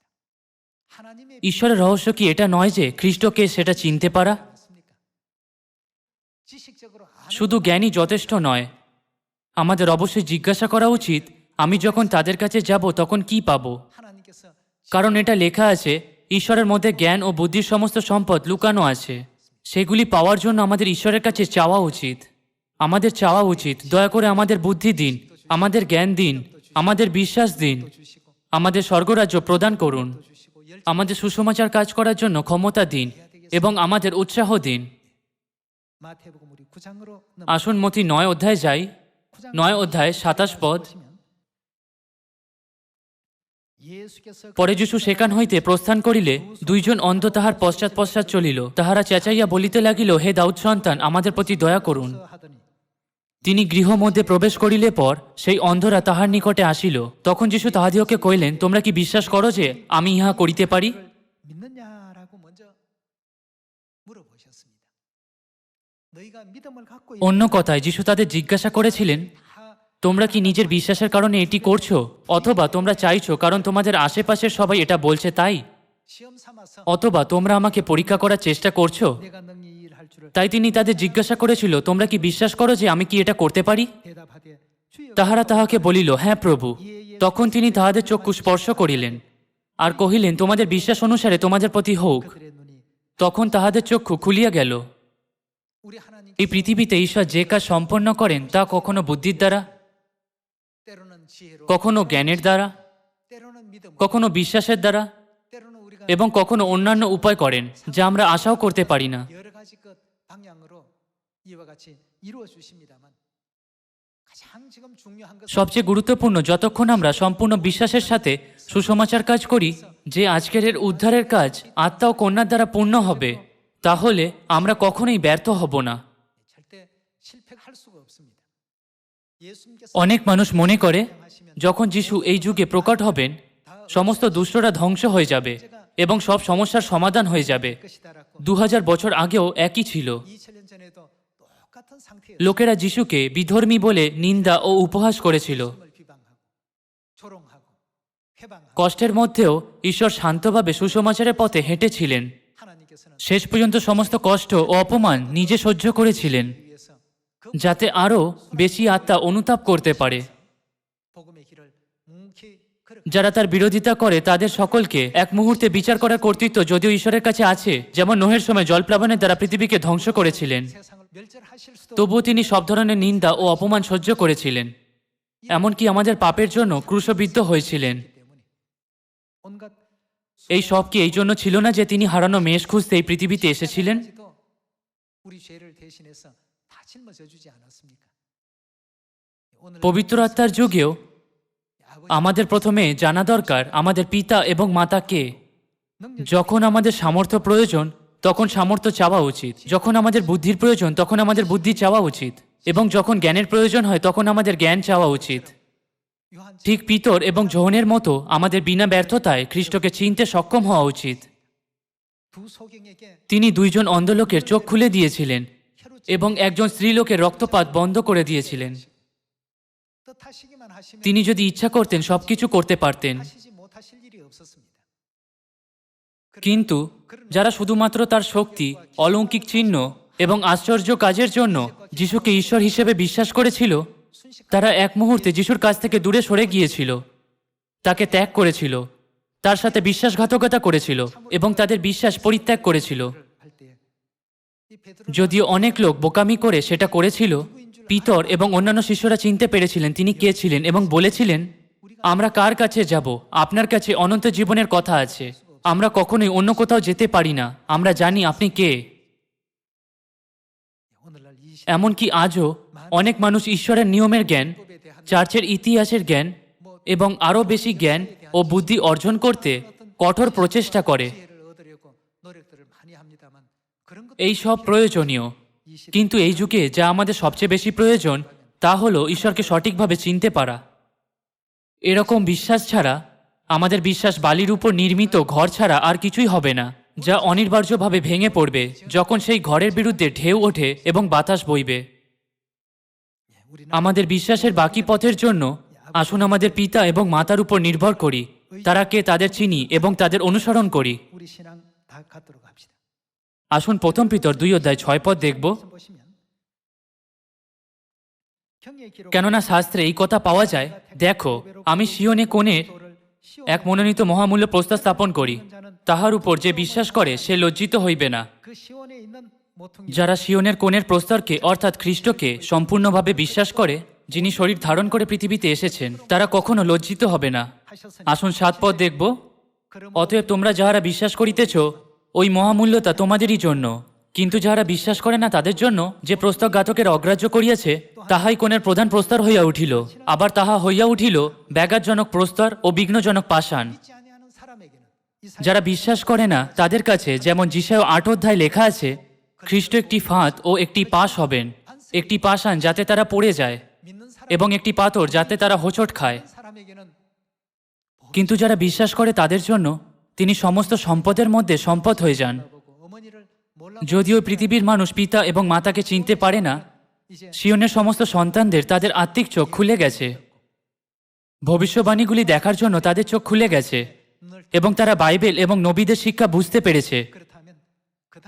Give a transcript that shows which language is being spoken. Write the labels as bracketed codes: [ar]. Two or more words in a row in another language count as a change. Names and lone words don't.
[ko] 하나님의 [bn] ঈশ্বরের রহস্য কি এটা নয় যে খ্রিস্টকে সেটা চিনতে পারা? [ko] 않습니까? 지식적으로 [bn] শুধু জ্ঞানই যথেষ্ট নয়, আমাদের অবশ্যই জিজ্ঞাসা করা উচিত, আমি যখন তাদের কাছে যাব তখন কি পাবো? [ko] 하나님께서 [bn] কারণ এটা লেখা আছে, ঈশ্বরের মধ্যে জ্ঞান ও বুদ্ধির সমস্ত সম্পদ লুকানো আছে। সেগুলি পাওয়ার জন্য আমাদের ঈশ্বরের কাছে চাওয়া উচিত। আমাদের চাওয়া উচিত, দয়া করে আমাদের বুদ্ধি দিন, আমাদের জ্ঞান দিন, আমাদের বিশ্বাস দিন, [ko] 주시고 [bn] আমাদের স্বর্গরাজ্য প্রদান করুন, [ko] 주시고 열 [bn] আমাদের সুসমাচার কাজ করার জন্য ক্ষমতা দিন এবং আমাদের উৎসাহ দিন। [ko] 마태복음 우리 9장으로 [bn] আসুন মতি 9 অধ্যায়ে যাই। 9 অধ্যায় 27 পদ। [ko] 예수께서 [bn] পরে যিশু সেখান হইতে প্রস্থান করিলে দুইজন অন্ধ তাহার পশ্চাৎ পশ্চাৎ চলিল। তাহারা চেঁচাইয়া বলিতে লাগিল, হে দাউদ সন্তান, আমাদের প্রতি দয়া করুন। [ko] 하더니 [bn] তিনি গৃহ মধ্যে প্রবেশ করিলে পর সেই অন্ধরা তাহার নিকটে আসিল। তখন যিশু তাহাদিওকে কহিলেন, তোমরা কি বিশ্বাস করো যে আমি ইহা করিতে পারি? [ko] 믿느냐라고 먼저 물어보셨습니다. 너희가 믿음을 갖고 [bn] অন্য কথায় যিশু তাদের জিজ্ঞাসা করেছিলেন, [ko] 다 [bn] তোমরা কি নিজের বিশ্বাসের কারণে এটি করছো, অথবা তোমরা চাইছো কারণ তোমাদের আশেপাশের সবাই এটা বলছে তাই, [ko] 시험 삼아서 [bn] অথবা তোমরা আমাকে পরীক্ষা করার চেষ্টা করছো? [ko] 내가 능히 일할 줄을 [bn] তাই তিনি তাদের জিজ্ঞাসা করেছিল, তোমরা কি বিশ্বাস করো যে আমি কি এটা করতে পারি? [ko] 대답하되 주여 [bn] তাহারা তাহাকে বলিল, হ্যাঁ প্রভু। তখন তিনি তাহাদের চক্ষু স্পর্শ করিলেন আর কহিলেন, তোমাদের বিশ্বাস অনুসারে তোমাদের প্রতি হোক। [ko] 그들의 눈이 [bn] তখন তাহাদের চক্ষু খুলিয়া গেল। [ko] 우리 하나님 [bn] এই পৃথিবীতে ঈশ্বর যে কাজ সম্পন্ন করেন তা কখনো বুদ্ধির দ্বারা, [ko] 때로는 지혜로 [bn] কখনো জ্ঞানের দ্বারা, [ko] 때로는 믿음으로 [bn] কখনো বিশ্বাসের দ্বারা [ko] 때로는 우리가 [bn] এবং কখনো অন্যান্য উপায় করেন যা আমরা আশাও করতে পারি না। [ko] 여러 가지 것 방향으로 이와 같이 이루어 주십니다만 가장 지금 중요한 것은 [bn] সবচেয়ে গুরুত্বপূর্ণ, যতক্ষণ আমরা সম্পূর্ণ বিশ্বাসের সাথে সুসমাচার কাজ করি যে আজকের এর উদ্ধারের কাজ আত্মা ও কন্যার দ্বারা পূর্ণ হবে, তাহলে আমরা কখনোই ব্যর্থ হব না। [ko] 절대 실패할 수가 없습니다. 예수님께서 [bn] অনেক মানুষ মনে করে যখন যিশু এই যুগে প্রকট হবেন সমস্ত দুষ্টরা ধ্বংস হয়ে যাবে এবং সব সমস্যার সমাধান হয়ে যাবে। [ko] 것이다라고 [bn] 2000 বছর আগেও একই ছিল। [ko] 2000년 전에도 똑같은 상태에 [bn] লোকেরা যিশুকে বিধর্মী বলে নিন্দা ও উপহাস করেছিল। [ko] 을 비방하고 조롱하고 회방하고 [bn] কষ্টের মধ্যেও ঈশ্বর শান্তভাবে সুসমাচারের পথে হেঁটেছিলেন। [ko] 하나님께서는 [bn] শেষ পর্যন্ত সমস্ত কষ্ট ও অপমান নিজে সহ্য করেছিলেন, [ko] 위해서 그 [bn] যাতে আরও বেশি আত্মা অনুতাপ করতে পারে। [ko] 복음의 길을 묵묵히 걸어 [bn] যারা তার বিরোধিতা করে তাদের সকলকে এক মুহূর্তে বিচার করার কর্তৃত্ব যদিও ঈশ্বরের কাছে আছে, যেমন নোহের সময় জলপ্লাবনের দ্বারা পৃথিবীকে ধ্বংস করেছিলেন, [ko] 세상을 멸절하실 수도 [bn] তবুও তিনি সব ধরনের নিন্দা ও অপমান সহ্য করেছিলেন। এমনকি আমাদের পাপের জন্য ক্রুশবিদ্ধ হয়েছিলেন। [ko] 때문에 온갖 [bn] এই সব কি এই জন্য ছিল না যে তিনি হারানো মেষ খুঁজতে এই পৃথিবীতে এসেছিলেন? [ko] 까지도 우리 죄를 대신해서 다 짊어져 주지 않았습니까? 오늘 [bn] পবিত্র আত্মার যুগেও [ko] 아버지 [bn] আমাদের প্রথমে জানা দরকার আমাদের পিতা এবং মাতা কে। [ko] 능력 [bn] যখন আমাদের সামর্থ্য প্রয়োজন তখন সামর্থ্য চাওয়া উচিত, যখন আমাদের বুদ্ধির প্রয়োজন তখন আমাদের বুদ্ধি চাওয়া উচিত, এবং যখন জ্ঞানের প্রয়োজন হয় তখন আমাদের জ্ঞান চাওয়া উচিত। [ko] 요한 [bn] ঠিক পিতর এবং যোহনের মতো আমাদের বিনা ব্যর্থতায় খ্রিস্টকে চিনতে সক্ষম হওয়া উচিত। [ko] 두 소경에게 [bn] তিনি দুইজন অন্ধলোকের চোখ খুলে দিয়েছিলেন এবং একজন স্ত্রীলোকের রক্তপাত বন্ধ করে দিয়েছিলেন। [ko] 또 못하시기만 하시면 [bn] তিনি যদি ইচ্ছা করতেন সবকিছু করতে পারতেন, [ko] 하시지 못하실 일이 없었습니다. [bn] কিন্তু যারা শুধুমাত্র তার শক্তি, অলৌকিক চিহ্ন এবং আশ্চর্য কাজের জন্য যিশুকে ঈশ্বর হিসেবে বিশ্বাস করেছিল, তারা এক মুহূর্তে যিশুর কাছ থেকে দূরে সরে গিয়েছিল, তাকে ত্যাগ করেছিল, তার সাথে বিশ্বাসঘাতকতা করেছিল এবং তাদের বিশ্বাস পরিত্যাগ করেছিল। [ko] 할 때 이 베드로 [bn] যদিও অনেক লোক বোকামি করে সেটা করেছিল, পিতর এবং অন্যান্য শিষ্যরা চিনতে পেরেছিলেন তিনি কে ছিলেন এবং বলেছিলেন, আমরা কার কাছে যাব? আপনার কাছে অনন্ত জীবনের কথা আছে, আমরা কখনোই অন্য কোথাও যেতে পারি না, আমরা জানি আপনি কে। [ko] 오늘날 이 [bn] এমনকি আজও অনেক মানুষ ঈশ্বরের নিয়মের জ্ঞান, চার্চের ইতিহাসের জ্ঞান এবং আরও বেশি জ্ঞান ও বুদ্ধি অর্জন করতে কঠোর প্রচেষ্টা করে। [ko] 지혜를 얻으려고 노력들을 많이 합니다만 그런 것 [bn] এই সব প্রয়োজনীয়, কিন্তু এই যুগে যা আমাদের সবচেয়ে বেশি প্রয়োজন তা হলো ঈশ্বরকে সঠিকভাবে চিনতে পারা। এরকম বিশ্বাস ছাড়া, আমাদের বিশ্বাস বালির উপর নির্মিত ঘর ছাড়া আর কিছুই হবে না, যা অনিবার্যভাবে ভেঙে পড়বে যখন সেই ঘরের বিরুদ্ধে ঢেউ ওঠে এবং বাতাস বইবে। [ko] 우리는 [bn] আমাদের বিশ্বাসের বাকি পথের জন্য আসুন আমাদের পিতা এবং মাতার উপর নির্ভর করি, তারা কে তাদের চিনি এবং তাদের অনুসরণ করি। [ko] 우리 신앙 다 갖도록 합시다. [bn] আসুন প্রথম পিতর 2:6 দেখব। [ko] 말씀 보시면 경의 기록 [bn] কেননা শাস্ত্রে এই কথা পাওয়া যায়, দেখো আমি সিয়নে কোণের এক মনোনীত মহামূল্য প্রস্তাব স্থাপন করি, তাহার উপর যে বিশ্বাস করে সে লজ্জিত হইবে না। [ko] 그 시온에 있는 모퉁이 [bn] যারা সিয়নের কোণের প্রস্তরকে অর্থাৎ খ্রিস্টকে সম্পূর্ণভাবে বিশ্বাস করে, যিনি শরীর ধারণ করে পৃথিবীতে এসেছেন, তারা কখনো লজ্জিত হবে না। [ko] 하셨으니 [bn] আসুন 7 পদ দেখব। [ko] 그러므로 [bn] অতএব তোমরা যাহারা বিশ্বাস করিতেছ, ওই মহামূল্যতা তোমাদেরই জন্য, কিন্তু যাহারা বিশ্বাস করে না তাদের জন্য যে প্রস্তরঘাতকের অগ্রাহ্য করিয়াছে, তাহাই কোণের প্রধান প্রস্তর হইয়া উঠিল, আবার তাহা হইয়া উঠিল ব্যাঘাতজনক প্রস্তর ও বিঘ্নজনক পাষাণ। [ko] 믿지 아니하는 사람에게는 이 [bn] যারা বিশ্বাস করে না তাদের কাছে যেমন যিশায় 8 অধ্যায় লেখা আছে, খ্রিস্ট একটি ফাঁদ ও একটি পাশ হবেন, একটি পাষাণ যাতে তারা পড়ে যায় [ko] 믿는 사람 [bn] এবং একটি পাথর যাতে তারা হোঁচট খায়। [ko] 사람에게는 [bn] কিন্তু যারা বিশ্বাস করে তাদের জন্য তিনি সমস্ত সম্পদের মধ্যে সম্পদ হয়ে যান। [ko] 보고 어머니를 몰라 [bn] যদিও পৃথিবীর মানুষ পিতা এবং মাতাকে চিনতে পারে না, [ko] 이제 [bn] সিয়নের সমস্ত সন্তানদের তাদের আত্মিক চোখ খুলে গেছে, ভবিষ্যবাণীগুলি দেখার জন্য তাদের চোখ খুলে গেছে [ko] 눈을 [bn] এবং তারা বাইবেল এবং নবীদের শিক্ষা বুঝতে পেরেছে। [ko] 그렇다면 그다음